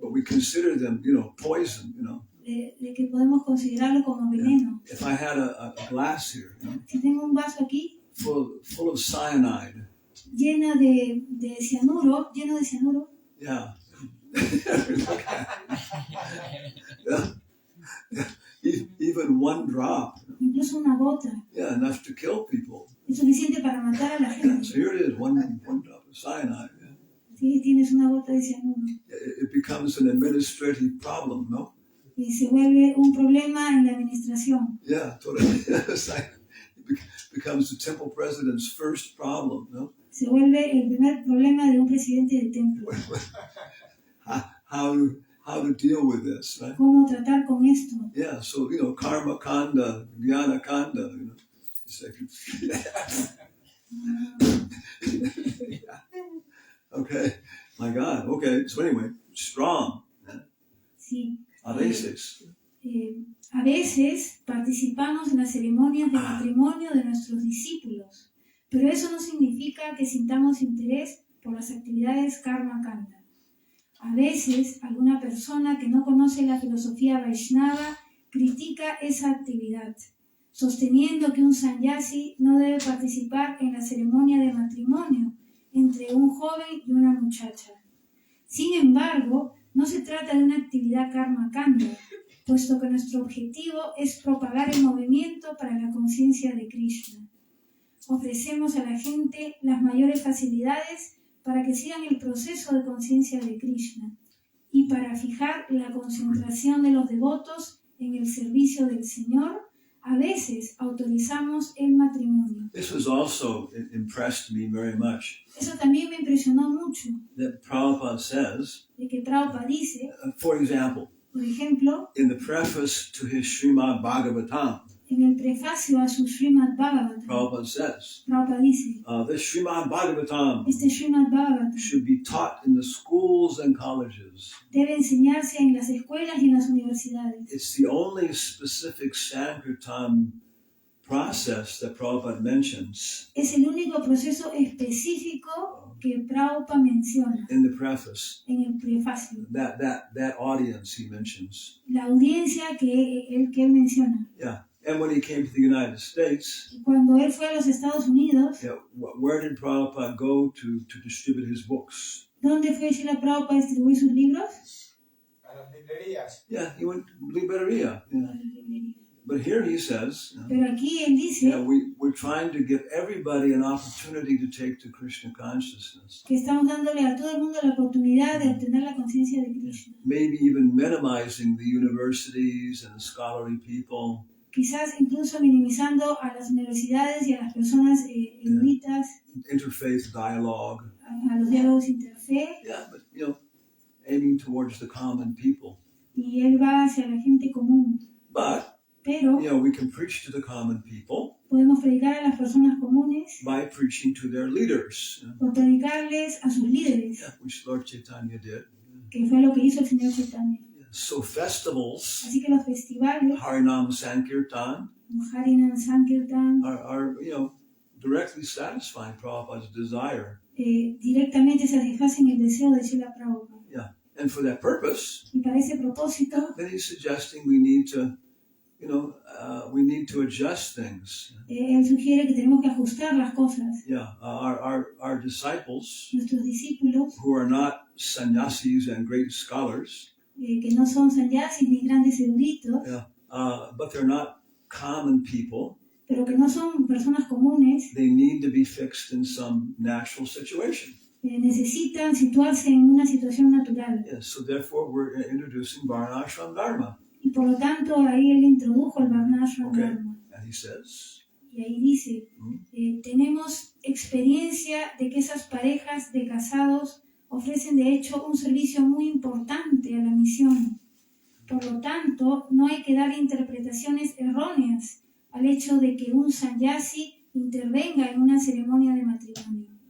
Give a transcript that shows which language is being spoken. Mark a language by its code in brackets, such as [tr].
[en] but we consider them, poison, [es] de que podemos considerarlo como veneno. [en] If I had a glass here, [es] Si tengo un vaso aquí [en] full of cyanide, [es] lleno de cianuro, [en] yeah. Yeah. Even one drop, [es] incluso una gota, [en] yeah, enough to kill people. [es] es suficiente para matar a la [en] Yeah, [es] gente. [en] so here it is, one drop of cyanide. Yeah. [es] Si tienes una gota de cianuro, [en] It becomes an administrative problem, no? [es] y se vuelve un problema en la administración. [en] Yeah, totally. It's like, it becomes the temple president's first problem, no? [es] Se vuelve el primer problema de un presidente del templo. [en] How to deal with this, right? [es] ¿Cómo tratar con esto? [en] Yeah, so, karma kanda, jnana kanda, It's like, yeah. Okay, my God, okay, so anyway, strong. [es] Sí. A veces. A veces participamos en las ceremonias de matrimonio de nuestros discípulos, pero eso no significa que sintamos interés por las actividades karma kanda. A veces, alguna persona que no conoce la filosofía Vaishnava critica esa actividad, sosteniendo que un sannyasi no debe participar en la ceremonia de matrimonio entre un joven y una muchacha. Sin embargo, no se trata de una actividad karma kanda, puesto que nuestro objetivo es propagar el movimiento para la conciencia de Krishna. Ofrecemos a la gente las mayores facilidades para que sigan el proceso de conciencia de Krishna y para fijar la concentración de los devotos en el servicio del Señor, a veces autorizamos el matrimonio. [en] This was also impressed me very much. [es] Eso también me impresionó mucho, [en] That Prabhupada says, [es] de que Prabhupada dice, [en] for example, [es] por ejemplo, [en] in the preface to his Srimad Bhagavatam, [es] en el prefacio a su Srimad Bhagavatam, [en] Prabhupada says, [es] Prabhupada dice, [en] this Srimad Bhagavatam [es] este Srimad Bhagavatam [en] should be taught in the schools and colleges. [es] debe enseñarse en las escuelas y en las universidades. [en] It's the only specific Sankirtan process that Prabhupada mentions [es] Es el único proceso específico que Prabhupada menciona [en] in the preface. [es] en el prefacio. [en] That audience he mentions. [es] La audiencia que él menciona. [en] Yeah. And when he came to the United States, [es] Cuando él fue a los Estados Unidos, [en] yeah, where did Prabhupada go to distribute his books? [es] ¿dónde fue Srila Prabhupada a distribuir sus libros? A las librerías. [en] Yeah, he went to librería. Yeah. But here he says, [es] Pero aquí él dice [en] we're trying to give everybody an opportunity to take to Krishna consciousness. [es] que estamos dándole a todo el mundo la oportunidad de obtener la conciencia de Krishna. [en] Maybe even minimizing the universities and the scholarly people. [es] quizás incluso minimizando a las universidades y a las personas eruditas, [en] interfaith dialogue. [es] a los diálogos interfe, [en] Yeah, but aiming towards the common people. [es] y él va hacia la gente común. [en] But [es] Pero [en] we can preach to the common people [es] podemos predicar a las personas comunes [en] by preaching to their leaders, [es] por predicarles a sus líderes, [en] which Lord Chaitanya did. [es] que fue lo que hizo el Señor Chaitanya. [en] So festivals, [es] Así que los festivales, Harinam Sankirtan, Harinam Sankirtan, [en] are directly satisfying Prabhupada's desire. [es] directamente satisfacen el deseo de Srila Prabhupada. [en] Yeah, and for that purpose, [es] Y para ese propósito, [en] then he's suggesting we need to, we need to adjust things. [es] él sugiere que tenemos que ajustar las cosas. [en] Yeah, our disciples [es] Nuestros discípulos, [en] who are not sannyasis and great scholars, [es] que no son sannyasis ni grandes eruditos, [en] but they're not common people. [es] pero que no son personas comunes, [en] They need to be fixed in some natural situation. [es] necesitan situarse en una situación natural. [en] Yes, so therefore we're introducing Varnashram Dharma. [es] Y por lo tanto, ahí él introdujo el Varnashram [en] Okay. [es] Dharma. [en] And he says, [es] Y ahí dice, tenemos experiencia de que esas parejas de casados ofrecen de hecho un servicio muy importante a la misión. Por lo tanto, no hay que dar interpretaciones erróneas al hecho de que un sannyasi intervenga en una ceremonia de matrimonio.